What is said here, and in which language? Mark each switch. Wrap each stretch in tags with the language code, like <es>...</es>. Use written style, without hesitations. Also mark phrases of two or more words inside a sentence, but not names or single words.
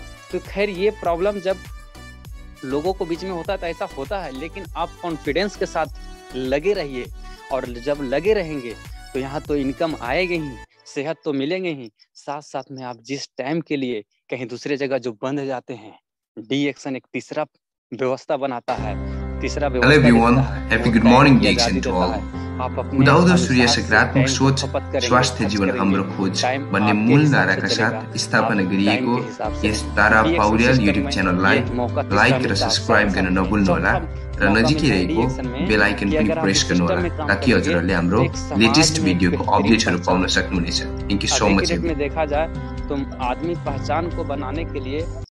<hi>तो खैर ये प्रॉब्लम जब लोगों को बीच में होता है तो ऐसा होता है, लेकिन आप कॉन्फिडेंस के साथ लगे रहिए, और जब लगे रहेंगे तो यहाँ तो इनकम आएगी ही, सेहत तो मिलेंगे ही, साथ साथ में आप जिस टाइम के लिए कहीं दूसरे जगह जो बंद जाते हैं, डी एक्शन एक तीसरा व्यवस्था बनाता है, तीसरा</hi> <en>Hello everyone, happy good morning DXN to all.</en> <ne>उदाउँदो सूर्य सकारात्मक सोच स्वास्थ्य जीवन हाम्रो खोज भन्ने मूल नाराका साथ स्थापना गरिएको यस तारा पौड्याल युट्युब च्यानललाई लाइक र सब्स्क्राइब गर्न नभुल्नुहोला र नजिकै रहेको</ne> <en>bell icon</en> <ne>पनि प्रेस गर्नुहोला ताकि हजुरहरूले हाम्रो लेटेस्ट भिडियोको अपडेटहरू पाउन सक्नुहुनेछ।</ne> <en>thank you so much.</en> <hi>देखा जाए तो आदमी पहचान को बनाने के लिए</hi>